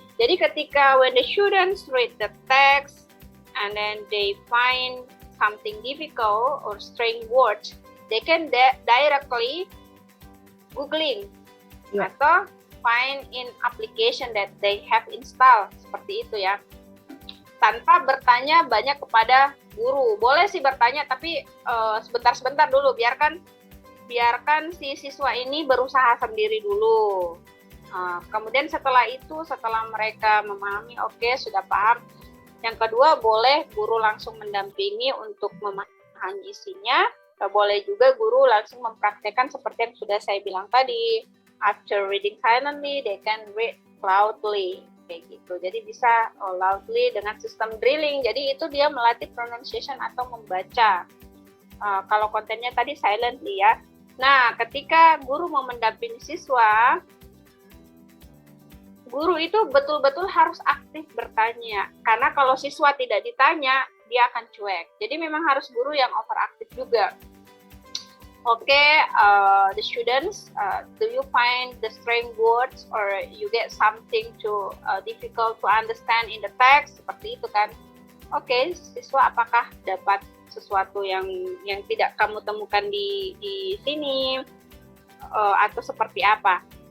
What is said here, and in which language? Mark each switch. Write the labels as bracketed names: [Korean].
[Indonesian] Jadi ketika [English] when the students read the text and then they find something difficult or strange words, they can directly googling [Indonesian] atau [English] find in application that they have installed, [Indonesian] seperti itu ya. Tanpa bertanya banyak kepada guru. Boleh sih bertanya, tapi sebentar-sebentar dulu, biarkan si siswa ini berusaha sendiri dulu. Kemudian setelah mereka memahami, oke, sudah paham. Yang kedua, boleh guru langsung mendampingi untuk memahami isinya. Boleh juga guru langsung mempraktekkan seperti yang sudah saya bilang tadi. [English] After reading silently, they can read loudly. [Indonesian] Kayak gitu. Jadi bisa loudly dengan sistem drilling. Jadi itu dia melatih pronunciation atau membaca. Kalau kontennya tadi silently ya. Nah, ketika guru mau mendampingi siswa, guru itu betul-betul harus aktif bertanya. Karena kalau siswa tidak ditanya, dia akan cuek. Jadi memang harus guru yang overaktif juga. [English] The students, do you find the strange words or you get something difficult to understand in the text? [Indonesian] Seperti itu kan. Siswa apakah dapat sesuatu yang tidak kamu temukan di sini atau seperti apa?